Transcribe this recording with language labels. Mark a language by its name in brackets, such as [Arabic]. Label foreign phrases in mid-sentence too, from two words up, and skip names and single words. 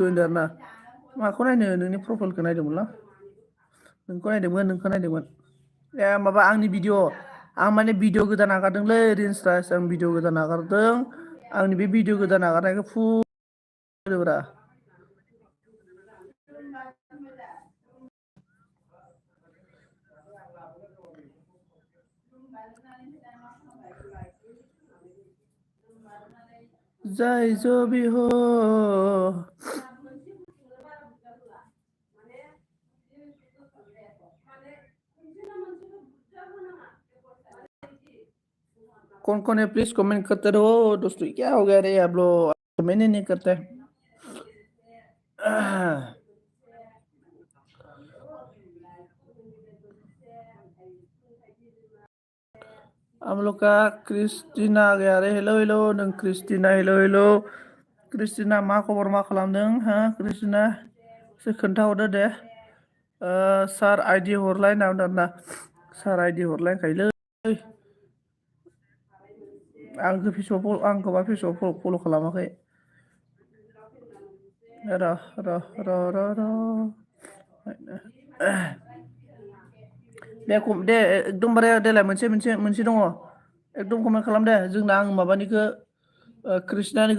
[Bodo] होनदों आरोना माखौ नायनो नोंनि प्रफाइलखौ नायदोंमोनलां नोंखौ नायदोंमोन ए माबा आंनि भिडिअ आं माने भिडिअ गोदान नागारदोंलै रिल्स आं भिडिअ गोदान नागारदों आंनि बे भिडिअ गोदान नागारनायखौ फुरा जाय [Hindi] जो भी हो कौन है प्लीज कमेंट करते रहो दोस्तों क्या हो गया रे आप लोग कमेंट ही नहीं करते हम लोग का क्रिस्टिना आ गया रे [Bodo] हेलो हेलो नों क्रिस्टिना हेलो हेलो क्रिस्टिना मा खबर मा खालामदों हा क्रिस्टिना एसे खोन्थाहरदो दे सार आइडि हरलाय होनना बुंदों आरोना सार आइडि हरलायखायोलै आंखौ फेसबुक फल' खालामाखै र' दे एकदमबारे देलाय मोनसे दङ एकदम कमेन्ट खालाम दे जोंना आं माबानिखौ कृष्णानिखौ